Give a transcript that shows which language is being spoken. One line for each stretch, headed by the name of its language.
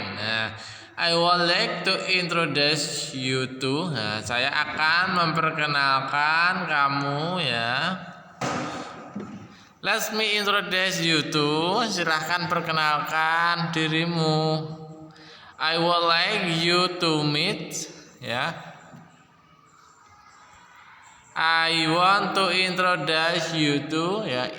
English: Nah, I would like to introduce you to.
Indonesian: Nah, saya akan memperkenalkan kamu ya.
English: Let me introduce you to.
Indonesian: Silahkan perkenalkan dirimu.
English: I would like you to meet ya. I want to introduce you to ya.